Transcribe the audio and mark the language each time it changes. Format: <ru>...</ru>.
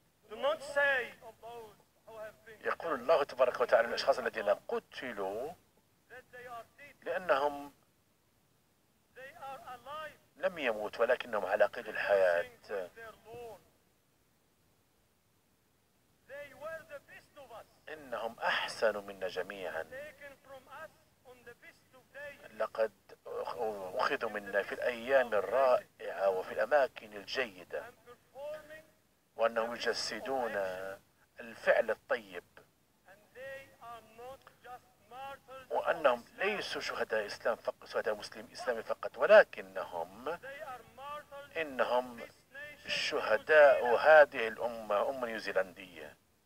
<en>Do not say of those who have been</en> <ar>يقول الله تبارك وتعالى للأشخاص الذين قتلوا</ar> <en>that they are dead.</en> <ar>لأنهم</ar> <en>They are alive.</en> <ar>لم يموت ولكنهم على قيد الحياة.</ar> <en>Their Lord. They were the best of us.</en> <ar>إنهم أحسن منا جميعا.</ar> <en>Taken from us on the best of days.</en> <ar>لقد أخذوا منا في الأيام الرائعة وفي الأماكن الجيدة،</ar> <en>And performing,</en> <ar>وأنهم يجسدون الفعل الطيب،</ar> <en>and they are not just martyrs.</en> <ar>وأنهم ليسوا شهداء إسلام فقط، شهداء إسلام فقط، ولكنهم</ar> <en>They are martyrs.</en> <ar>إنهم</ar> <en>This nation.</en> <ar>شهداء هذه الأمة، أمة نيوزيلندية.</ar>